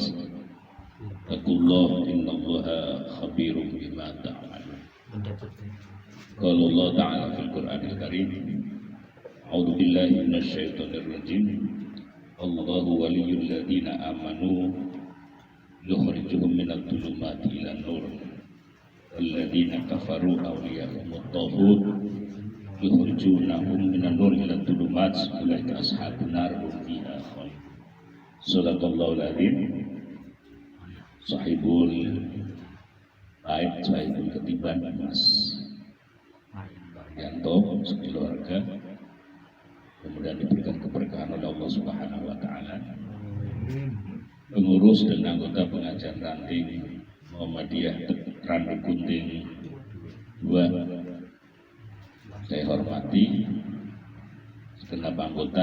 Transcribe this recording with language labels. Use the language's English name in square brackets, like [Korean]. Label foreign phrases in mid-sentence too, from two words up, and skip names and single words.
[Arabic] اتقوا الله إن الله خبير بما تعملون. قال الله تعالى في القرآن الكريم، أعوذ بالله من الشيطان الرجيم. الله ولي الذين آمنوا يخرجهم من الظلمات إلى النور. الذين كفروا أولياؤهم الطاغوت يخرجونهم من النور إلى الظلمات أولئك أصحاب النار هم فيها خالدون. صدق الله العظيم. [Indonesian] Sahibul bait, sahibul ketiban Mas Yanto sekeluarga, kemudian diberikan keberkahan oleh Allah [Arabic] سبحانه وتعالى. [Indonesian] Pengurus dan anggota pengajian ranting Muhammadiyah Randu Gunting 2, saya hormati segenap anggota.